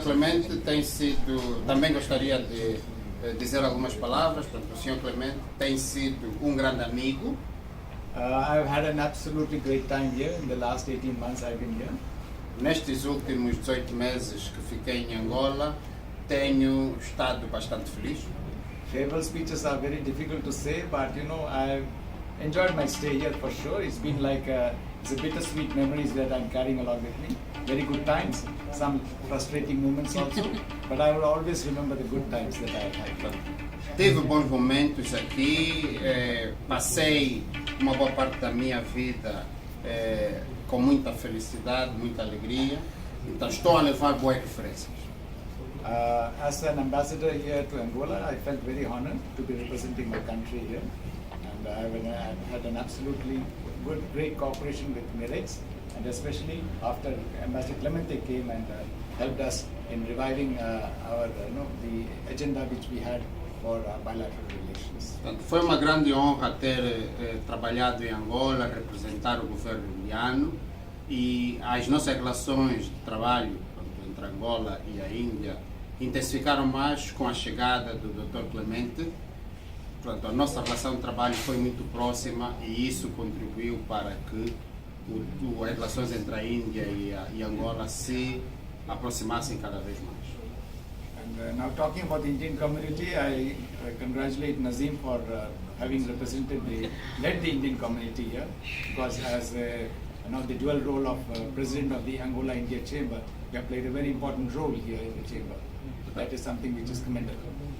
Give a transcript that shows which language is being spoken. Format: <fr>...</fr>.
<pt>Clemente tem sido, também gostaria de dizer algumas palavras. Portanto, o Sr. Clemente tem sido grande amigo.</pt> <en>I've had an absolutely great time here in the last 18 months I've been here.</en> <pt>Nestes últimos 18 meses que fiquei em Angola, tenho estado bastante feliz.</pt> <en>Farewell speeches are very difficult to say, but you know, I've enjoyed my stay here for sure. It's been like it's a bittersweet memories that I'm carrying along with me. Very good times, some frustrating moments also, but I will always remember the good times that I've had.</en> <pt>Tive bons momentos aqui, passei uma boa parte da minha vida com muita felicidade, muita alegria, então estou a levar boas referências.</pt> <en>As an ambassador here to Angola, I felt very honored to be representing my country here, and I've had an absolutely great cooperation with Mirex, and especially after Ambassador Clemente came and helped us in reviving the agenda which we had for bilateral relations.</en> <pt>Portanto, foi uma grande honra ter trabalhado em Angola, representar o governo indiano, e as nossas relações de trabalho entre Angola e a Índia intensificaram mais com a chegada do Dr. Clemente. Portanto, a nossa relação de trabalho foi muito próxima e isso contribuiu para que as relações entre a Índia e Angola se aproximassem cada vez mais.</pt> <en>And now talking about the Indian community, I congratulate Nazim for having led the Indian community here, because as the dual role of President of the Angola-India Chamber, you have played a very important role here in the chamber. So that is something which is commendable.</en>